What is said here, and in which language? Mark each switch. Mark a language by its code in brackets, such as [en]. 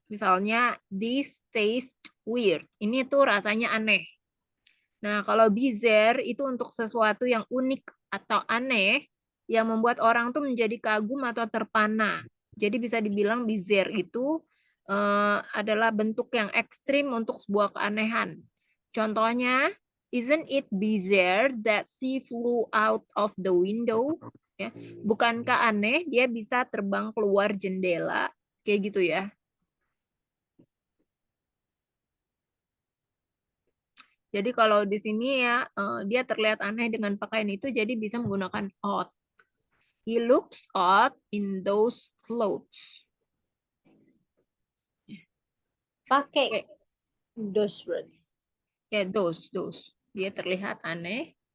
[id] Misalnya [en] this taste weird. [id] Ini tuh rasanya aneh. Nah, kalau bizarre itu untuk sesuatu yang unik atau aneh yang membuat orang tuh menjadi kagum atau terpana. Jadi bisa dibilang bizarre itu adalah bentuk yang ekstrim untuk sebuah keanehan. [en] Contohnya, isn't it bizarre that she flew out of the window? [id] Ya, bukankah aneh dia bisa terbang keluar jendela? Kayak gitu ya. Jadi kalau di sini ya dia terlihat aneh dengan pakaian itu, jadi bisa menggunakan odd. [en] He looks odd in those clothes. [id] Pakai Oke, [en] those words. [id] ya those. Dia terlihat aneh.